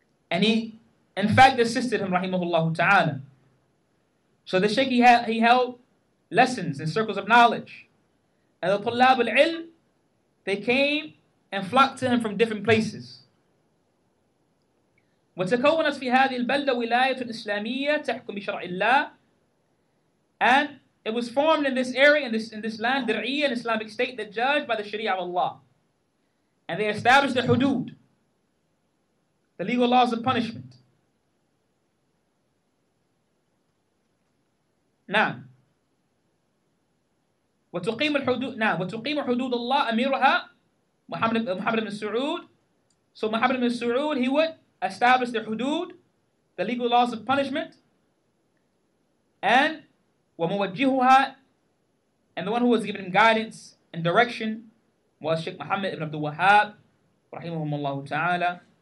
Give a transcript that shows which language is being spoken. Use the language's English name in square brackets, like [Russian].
[English] And he, in fact, assisted him, rahimahullah ta'ala. So the Shaykh, he held lessons in circles of knowledge. And the Tullab al-Ilm, they came and flocked to him from different places. [Arabic] وتكونت في هذه البلدة ولاية إسلامية تحكم بشرع الله. [English] And it was formed in this area, in this land, Dir'iyyah, an Islamic state that judged by the Sharia of Allah. And they established the hudud, the legal laws of punishment. [Arabic] نعم. وتقيم حدود الله أميرها Muhammad ibn Saud. [English] So Muhammad ibn Saud, he would establish the hudud, the legal laws of punishment, and [Arabic] وموجهها, [English] and the one who was given guidance and direction was Sheikh Muhammad ibn Abdul Wahhab, rahimahumullah ta'ala.